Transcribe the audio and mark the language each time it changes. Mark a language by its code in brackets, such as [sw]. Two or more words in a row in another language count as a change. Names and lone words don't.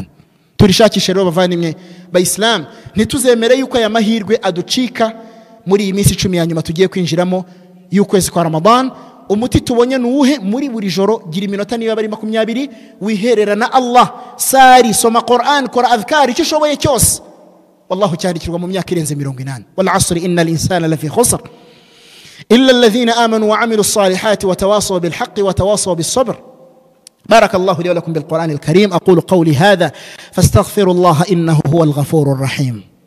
[rw] Turishakishe rero bavandimwe ba Islam, ntituzemere yuko aya mahirwe aducika muri iyi minsi 10 ya nyuma tugiye kwinjiramo y'ukwezi kwa Ramadan. Umuti tubonye nuwuhe? Muri buri joro gira iminota niba bari 20 wihererana Allah, sari, soma Qur'an, kora adhkar, icyo ushoboye cyose. Wallahu cyandikirwa mu myaka irenze 80. [ar] والعصر إن الإنسان لفي خسر إلا الذين آمنوا وعملوا الصالحات وتواصوا بالحق وتواصوا بالصبر. بارك الله لي ولكم بالقرآن الكريم. أقول قولي هذا فاستغفروا الله إنه هو الغفور الرحيم.